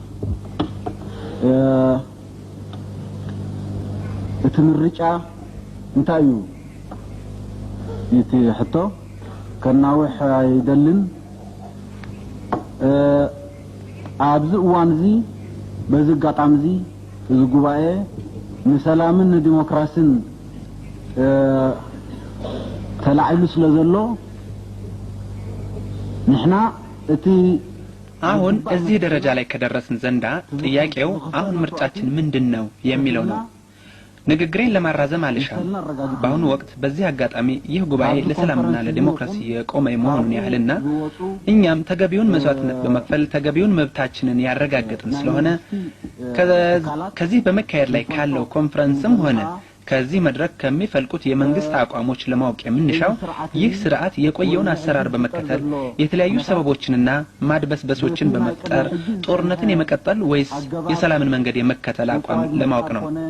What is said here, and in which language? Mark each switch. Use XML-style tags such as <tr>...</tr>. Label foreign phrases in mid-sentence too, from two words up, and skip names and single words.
<ti>እቲ ምርጫ እንታይ እዩ እቲ ሕቶ ከናውሕ አይደልን ኣብዚ እዋን እዚ በዚ አጋጣሚ እዚ እዚ ጉባኤ ንሰላምን ዲሞክራሲን ተላዕሉ ስለዘሎ ንሕና እቲ</ti> <am>አሁን እዚህ ደረጃ ላይ ከደረስን ዘንዳ ጥያቄው አሁን ምርጫችን ምንድነው የሚለው ነው። ንግግሬን ለማራዘም አልሻም። በአሁኑ ወቅት በዚህ አጋጣሚ ይህ ጉባኤ ለሰላምና ለዲሞክራሲ የቆመ መሆኑን ያህልና እኛም ተገቢውን መስዋዕትነት በመክፈል ተገቢውን መብታችንን ያረጋግጥን ስለሆነ ከዚህ በመካሄድ ላይ ካለው ኮንፈረንስም ሆነ ከዚህ መድረክ ከሚፈልቁት የመንግስት አቋሞች ለማወቅ የምንሻው ይህ ስርዓት የቆየውን አሰራር በመከተል የተለያዩ ሰበቦችንና ማድበስበሶችን በመፍጠር ጦርነትን የመቀጠል ወይስ የሰላምን መንገድ የመከተል አቋም ለማወቅ ነው።</am>